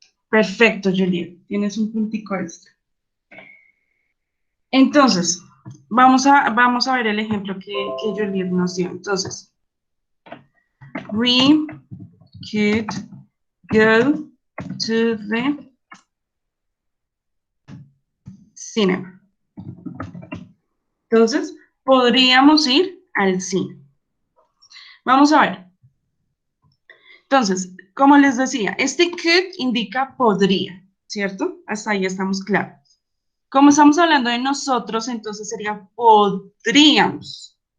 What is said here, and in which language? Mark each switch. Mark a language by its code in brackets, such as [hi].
[es] Perfecto, Juliet. Tienes un puntico extra. Entonces, vamos a ver el ejemplo que Juliet nos dio. Entonces, [en] we could go to the cinema. [es] Entonces, podríamos ir al cine. Vamos a ver. Entonces, como les decía, este could indica podría, ¿cierto? Hasta ahí estamos claros. Como estamos hablando de nosotros, entonces sería podríamos.